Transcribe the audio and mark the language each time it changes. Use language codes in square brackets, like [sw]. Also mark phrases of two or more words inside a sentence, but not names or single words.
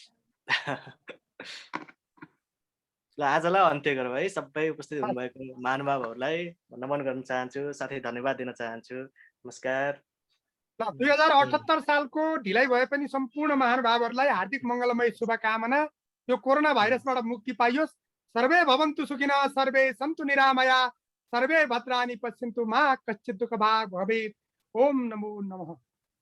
[ne] ल आजलाई अन्त्य गरौँ है। सबै उपस्थित हुनुभएको महानुभावहरूलाई नमन गर्न चाहन्छु, साथै धन्यवाद दिन चाहन्छु। नमस्कार। 2078 सालको ढिलाइ भए पनि सम्पूर्ण महानुभावहरूलाई हार्दिक मङ्गलमय शुभकामना। यो कोरोना भाइरसबाट मुक्ति पाइयोस्। [sa] सर्वे भवन्तु सुखिनः, सर्वे सन्तु निरामया, सर्वे भद्राणि पश्यन्तु मा कश्चित् दुःखभाग् भवेत्। ओम नमो नमः।